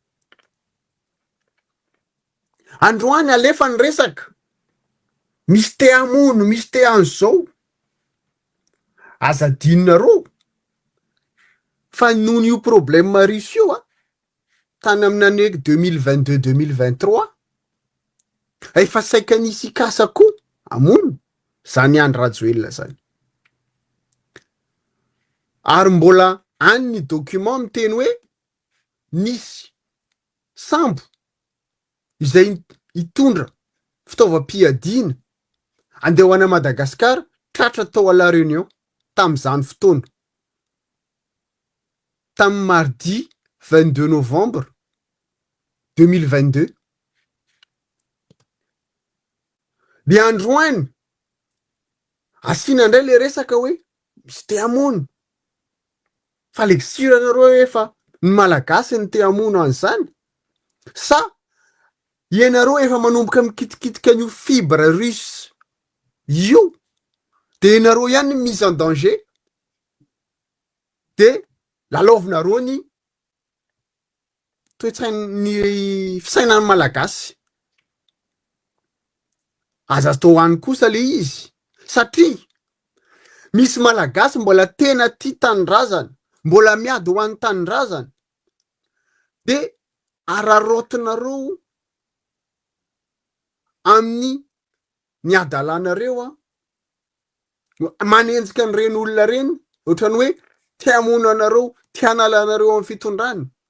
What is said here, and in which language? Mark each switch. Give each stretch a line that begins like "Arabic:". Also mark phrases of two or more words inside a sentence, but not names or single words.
Malagasy: Androany alefa ny resaka misy te hamono, misy te an'izao, aza adinonareo fa noho io problème risy io tany amin'ny année 2022-2023 efa saika nisy ikasa koa amono zany Andry Rajoelina zany. Ary mbola any ny document miteny hoe nisy sambo izay hitondra fitaovam-piadiana andeha ho any Madagasikara tratra tao à la Réunion tam'izany fotoana. Tamin'ny
French: mardi 22 novembre 2022.
Malagasy: Le androany asina indray le resaka hoe misy te hamono fa leksiranareo efa ny malagasy ny te hamono an'izany sa ianareo efa manomboka mikitikitika an'io
French: fibre russe
Malagasy: io de ianareo ihany
French: mise en danger
Malagasy: de lalaovinareo ny toetsain'ny fisainan'ny malagasy. Aza atao hany kosa le izy satria misy malagasy mbola tena tia tanindrazana, mbola miady ho an'ny tanindrazana de ararotinareo amin'ny ny adalanareo manenjika ny reny olona reny ohatrany hoe te hamono anareo, te hanalanareo amin'ny fitondrany.